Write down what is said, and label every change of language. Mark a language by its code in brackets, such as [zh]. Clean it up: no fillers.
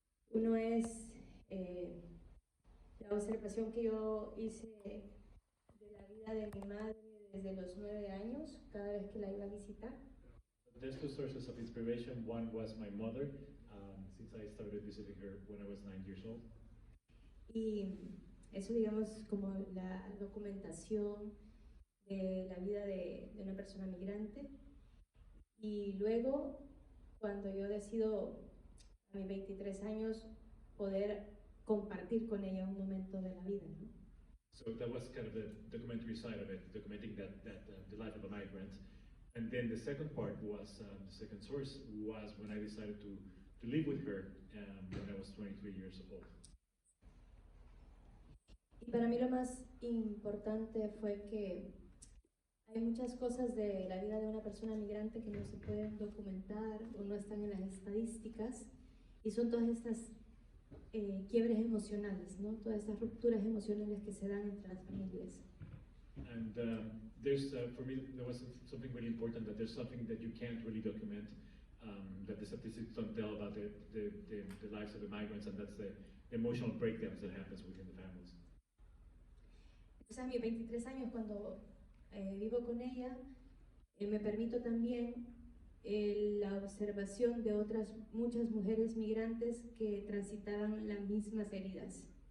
[es] Uno es la observación que yo hice de la vida de mi madre desde los 9 años, cada vez que la iba a visitar. [en] There's two sources of inspiration. One was my mother, since I started visiting her when I was 9 years old. [es] Y eso, digamos, como la documentación de la vida de una persona migrante. Y luego, cuando yo decido a mis 23 años poder compartir con ella un momento de la vida, ¿no? [en] So that was kind of the documentary side of it, documenting that the life of a migrant. And then the second part was, the second source was when I decided to live with her when I was 23 years old. [es] Y para mí lo más importante fue que hay muchas cosas de la vida de una persona migrante que no se pueden documentar o no están en las estadísticas, y son todas estas quiebres emocionales, ¿no? Todas estas rupturas emocionales que se dan entre las familias. [en] And there's, for me, there was something really important, that there's something that you can't really document, that the statistics don't tell about the lives of the migrants, and that's the emotional breakdowns that happens within the families. [es] Entonces, a mis 23 años, cuando vivo con ella, me permito también la observación de otras muchas mujeres migrantes que transitaban las mismas heridas.